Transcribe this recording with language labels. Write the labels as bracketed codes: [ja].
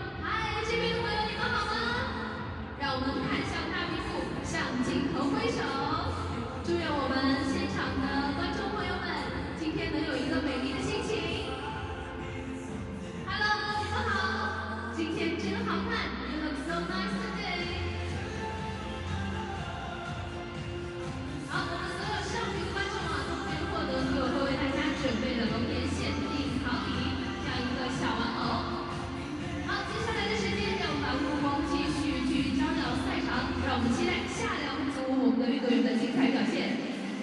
[zh] 嗨，这边的朋友你们好吗？让我们看向大屏幕，向镜头挥手。祝愿我们现场的观众朋友们今天能有一个美丽的心情。 [en] Hello， [zh] 你们好，今天真好看 [en] ，You look so nice today。 [zh] 好，我们所有上屏观众啊，都可以获得所有会为大家准备的龙年限定好礼，这样一个小玩偶。好，接下来的时间，让我们把目光继续聚焦到赛场，让我们期待下2组我们的运动员的精彩表现。